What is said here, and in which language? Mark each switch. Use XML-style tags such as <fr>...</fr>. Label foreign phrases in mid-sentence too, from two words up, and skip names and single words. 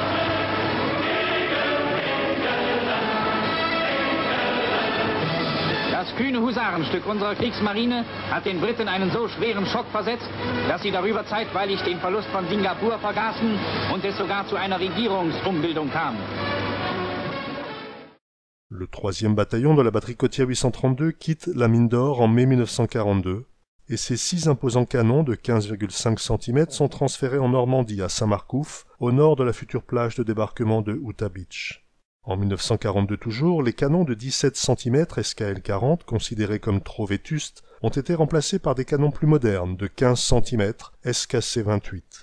<de>Das kühne Husarenstück unserer Kriegsmarine hat den Briten einen so schweren Schock versetzt, dass sie darüber zeitweilig den Verlust von Singapur vergaßen und es sogar zu einer Regierungsumbildung kam.</de> <fr>Le 3e bataillon de la batterie côtière 832 quitte la mine d'or en mai 1942 et ces 6 imposants canons de 15,5 cm sont transférés en Normandie, à Saint-Marcouf, au nord de la future plage de débarquement de Utah Beach. En 1942 toujours, les canons de 17 cm SKL 40, considérés comme trop vétustes, ont été remplacés par des canons plus modernes de 15 cm SKC 28.</fr>